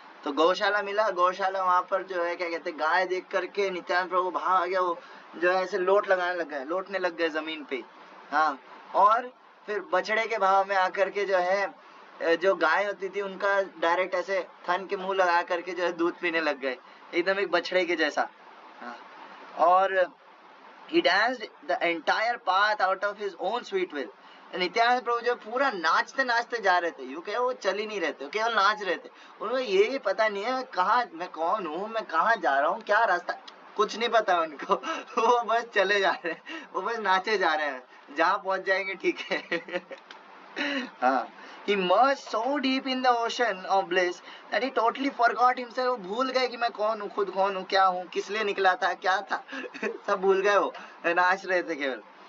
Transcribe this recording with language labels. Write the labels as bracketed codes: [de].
[hi] तो गौशाला मिला, गौशाला वहां पर जो है क्या कहते हैं, गाय देख करके नित्यानंद प्रभु भाग गया, वो जो है ऐसे लौटने लग गए जमीन पे। हाँ, और फिर बछड़े के भाव में आकर के जो है जो गाय होती थी उनका डायरेक्ट ऐसे थन के मुंह लगा करके जो है दूध पीने लग गए, एकदम एक बछड़े के जैसा। [en] हाँ, और he danced the entire path out of his own sweet will। [hi] Nityanand प्रभु जो पूरा नाचते नाचते जा रहे थे, यूं कहे वो चल ही नहीं रहे थे, केवल नाच रहे थे। उन्हें ये भी पता नहीं है कहाँ मैं कौन हूँ, मैं कहाँ जा रहा हूँ, क्या रास्ता, कुछ नहीं पता उनको। वो बस चले जा रहे हैं, वो बस नाचे जा रहे हैं, जहाँ पहुंच जाएंगे ठीक है। [en] हाँ, he merged so deep in the ocean of bliss that he totally forgot himself। [hi] वो भूल गए कि मैं कौन हूँ, खुद कौन हूँ, क्या हूँ, किस लिए निकला था, क्या था। सब भूल गए, वो नाच रहे थे केवल।